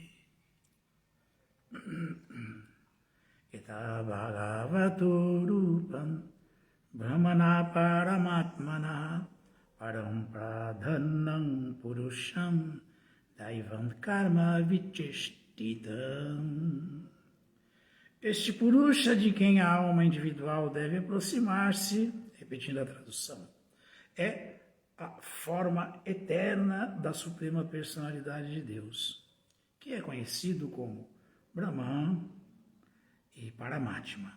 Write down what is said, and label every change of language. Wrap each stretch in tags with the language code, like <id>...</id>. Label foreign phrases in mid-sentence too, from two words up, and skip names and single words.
<sa>Yata Bhagavato Rupam Brahmana Paramatmana Param Pradhanam Purusham Daivam Karma Vicheshtitam.</sa> <pt>Este Purusha de quem a alma individual deve aproximar-se, repetindo a tradução, é a forma eterna da Suprema Personalidade de Deus, que é conhecido como Brahman e Paramatma.</pt>